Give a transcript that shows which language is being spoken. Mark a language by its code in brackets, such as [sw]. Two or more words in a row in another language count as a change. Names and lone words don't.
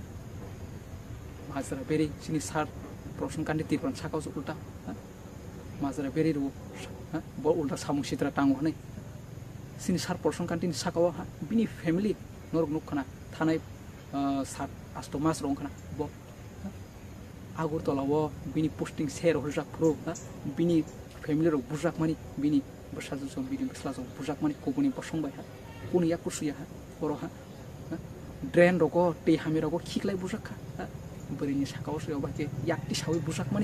[trp] माजरा बेरि सिनि सार प्रसन कान्ति तिरफ्रा साकाव उल्टा माजरा बेरि रु बो उल्टा सामुं सिद्रा तांगो हनै सिनि सार प्रसन कान्तिनि साकाव बिनि फेमिलि नरक नुखना थानाय 7-8 मास रंखना बो Agurtalawo bini posting share hojak pro bini family rok bujak mani bini bersaju som bini beslaso bujak mani kobuni posong bai ha kuni ya kursuya ha oro ha drain roko te hami roko khiklai bujak ha berini sakao se obake yakti sawi bujak mani